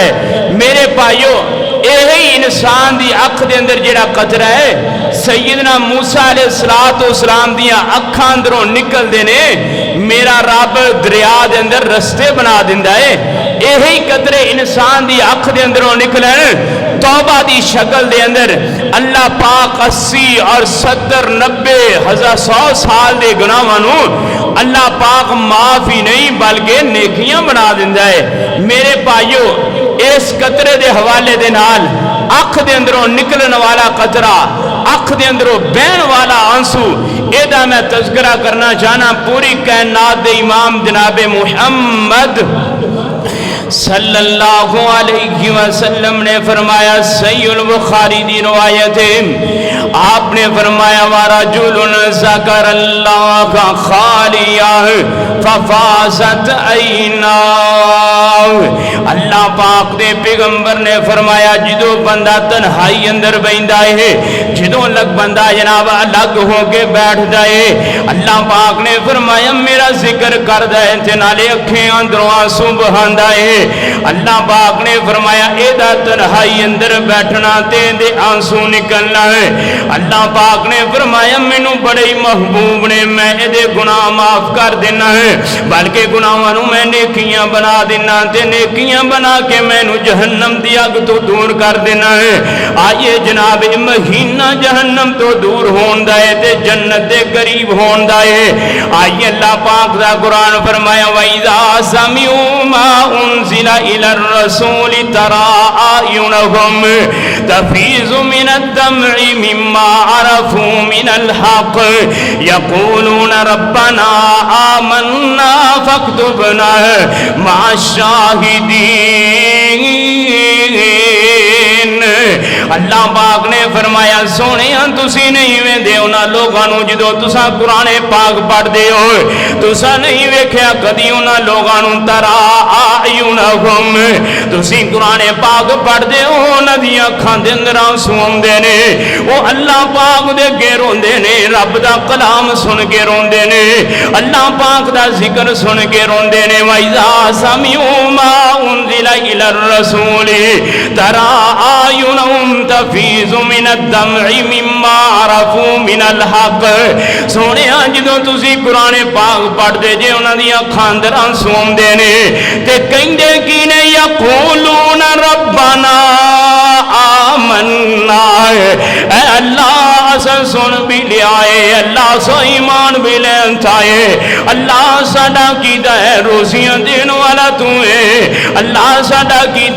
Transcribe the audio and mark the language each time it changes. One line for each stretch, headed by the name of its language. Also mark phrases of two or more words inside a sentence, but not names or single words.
Punjabi: میرے بھائیو، یہی انسان دی اکھ دے اندر جڑا قطرہ ہے، سیدنا موسیٰ
Arabic: علیہ السلام
Punjabi: دیا اکھاں اندروں نکل دینے، میرا رب دریا دے اندر رستے بنا دیندہ ہے۔ یہی قطرے انسان دی اکھ دے اندروں نکلن، توبہ دی شکل دے اندر اللہ پاک 80 اور 70 90 100 سال دے گناہاں اللہ پاک معاف ہی نہیں بلکہ نیکیاں بنا دیندہ ہے۔ میرے بھائیو، اس قطرے دے حوالے دے نال اکھ دے اندروں نکلن والا قطرہ، اکھ دے اندروں بہن والا آنسو، ایدہ میں تذکرہ کرنا چاہنا پوری کائنات دے امام جناب محمد
Arabic: صلی اللہ علیہ وسلم
Punjabi: نے فرمایا، صحیح البخاری دی روایت ہے، آپ نے فرمایا
Arabic: وَرَجُلٌ ذَكَرَ اللَّهَ خَالِيًا فَفَاضَتْ عَيْنَاهُ۔
Punjabi: اللہ پاک دے پیغمبر نے فرمایا جدو بندہ تنہائی اندر بیندہ ہے، جدو لگ بندہ جناب الگ ہو کے بیٹھ جائے، اللہ پاک نے فرمایا میرا ذکر کر دائے تے نالے اکھیں اندروں آنسو بہان دائے۔ اللہ پاک نے فرمایا ایدہ تنہائی اندر بیٹھنا تے دے آنسو نکلنا ہے۔ اللہ پاک نے فرمایا مینوں بڑے محبوب نے، میں دے گناہ معاف کر دینا ہے، بلکہ گناہوں میں نیکیاں بنا دینا تے نیکیاں بنا کے میں نو جہنم دی اگ تو دور کر دینا ہے۔ آئیے جناب مہینہ جہنم تو دور ہون دائے تے جنت دے قریب ہون دائے۔ آئیے اللہ پاک دا قرآن فرمایا
Arabic: وَإِذَا سَمِعُوا مَا أُنزِلَ إِلَى الرَّسُولِ تَرَىٰ أَعْيُنَهُمْ تَفِيضُ مِنَ الدَّمْعِ مِمَّا عَرَفُوا مِنَ الْحَقِّ يَقُولُونَ رَبَّنَا آمَنَّا فَاكْتُبْنَا مَعَ الشَّاهِدِينَ۔ اللہ پاک نے فرمایا سونے تسی نہیں ویندے انہاں لوگاں نو جدو تسا قرآن پاک پڑھ دے ہو، تسا نہیں ویکھیا کدی انہاں لوگاں نو ترا اعینہم، تسی قرآن پاک پڑھ دے ہو انہاں دی اکھاں دے اندر آنسو آندے نے، او اللہ پاک دے اگے روندے نے، رب دا کلام سن کے روندے نے، اللہ پاک دا ذکر سن کے روندے نے۔ وَإِذَا سَمِعُوا مَا أُنزِلَ إِلَى الرَّسُولِ تَرَىٰ أَعْيُنَهُمْ تَفِيضُ مِنَ الدَّمْعِ مِمَّا عَرَفُوا مِنَ الْحَقِّ۔
Punjabi: سونے جدوں تسی قرآن پاک پڑھ دے جے انہاں دی اکھاں اندر آنسو آندے نے تے کہندے کی نے
Arabic: یقولون ربنا آمنا،
Punjabi: اے اللہ اساں سن بھی لیا ہے، اللہ سو ایمان بھی لین چاہے، اللہ ساڈا کیدا ہے روزیاں دین والا تو ہے، اللہ ساڈا کیدا